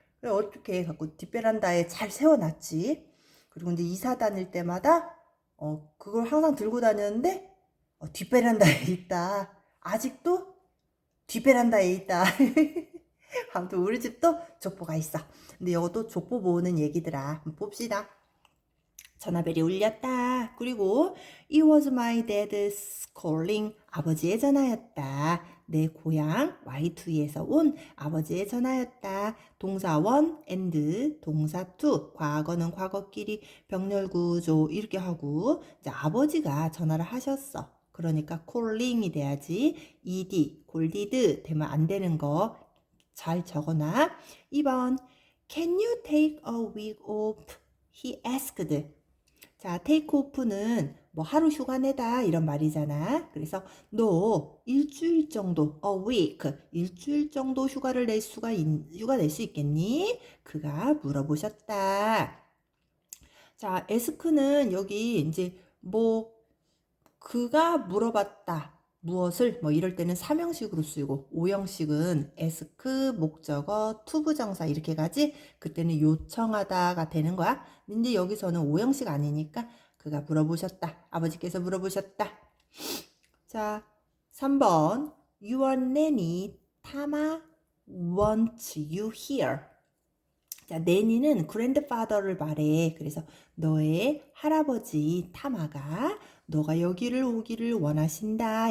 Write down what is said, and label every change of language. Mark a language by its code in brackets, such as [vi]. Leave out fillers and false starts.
[ko] 그래 어떻게 갖고 뒷베란다에 잘 세워놨지. 그리고 이제 이사 다닐 때마다 그걸 항상 들고 다녔는데 뒷베란다에 있다. 아직도 뒷베란다에 있다. 아무튼 우리 집도 족보가 있어. 근데 이것도 족보 모으는 얘기더라. 한번 봅시다. 전화벨이 울렸다. 그리고 [en] It was my dad's calling. [ko] 아버지의 전화였다. 내 고향 Y2에서 온 아버지의 전화였다. 동사 원 and 동사 투. 과거는 과거끼리 병렬구조 이렇게 하고 이제 아버지가 전화를 하셨어. 그러니까 calling이 돼야지. ed, 골디드 되면 안 되는 거 잘 적어놔. 2번 [en] Can you take a week off? He asked. [ko] 자, take off는 뭐 하루 휴가 내다 이런 말이잖아. 그래서 너 일주일 정도, [en] a week, [ko] 일주일 정도 휴가를 휴가 낼 수 있겠니? 그가 물어보셨다. 자, ask는 여기 이제 뭐 그가 물어봤다. 무엇을 뭐 이럴 때는 3형식으로 쓰이고 5형식은 ask, 목적어, 투부정사 이렇게 가지. 그때는 요청하다가 되는 거야. 근데 여기서는 5형식 아니니까 그가 물어보셨다. 아버지께서 물어보셨다. 자, 3번 [en] Your nanny 타마 wants you here. [ko] 자, 내니는 grandfather를 말해. 그래서 너의 할아버지 타마가 너가 여기를 오기를 원하신다.